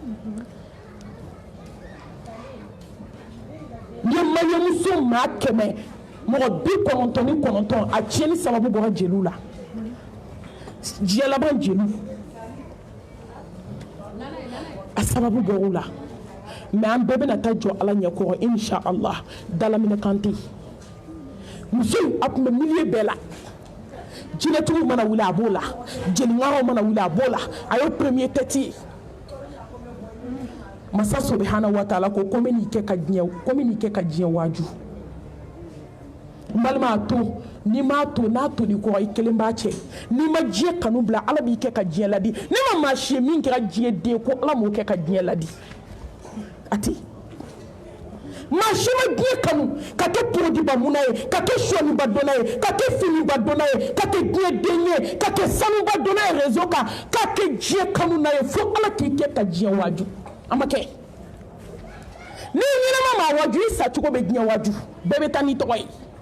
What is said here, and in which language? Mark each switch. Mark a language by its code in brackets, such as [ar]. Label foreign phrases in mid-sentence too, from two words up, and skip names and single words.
[bm] n ye maliyɛnmuso maa 100 mɔgɔ 99 a tiɲɛni sababu bɔra jeliw la diɲɛ laban jeliw a sababu bɔr'u la mais an bɛɛ bɛna taa jɔ ala ɲɛkɔrɔ [ar] إن شاء الله [bm] dalaminɛ kan tɛ yen muso a tun bɛ milieu bɛɛ la jinɛtigiw mana wuli a b'o la jeliŋaraw mana wuli a b'o la a y'o [fr] premier tête [bm] ye masa [ar] سبحانه وتعالى [bm] ko komi n'i kɛ ka diɲɛ waaju n balima a to n'i m'a to n'a toli kɔrɔ i kelen b'a cɛ n'i ma diɲɛ kanu bila ala b'i kɛ ka diɲɛ ladi ne ma maa si ye min kɛra diɲɛ den ko ala m'o kɛ ka diɲɛ ladi a tɛ maa si ma diɲɛ kanu ka kɛ porodiba muna ye ka kɛ sɔniba dɔnna ye ka kɛ finiba dɔnna ye ka kɛ diɲɛ den ye ka kɛ sanuba dɔnna ye réseau kan ka kɛ diɲɛ kanu na ye fo ala k'i kɛ ka diɲɛ waaju a ma kɛ ni ɲɛnama maa waaju i sa cogo bɛ diɲɛ waaju bɛɛ bɛ taa n'i tɔgɔ ye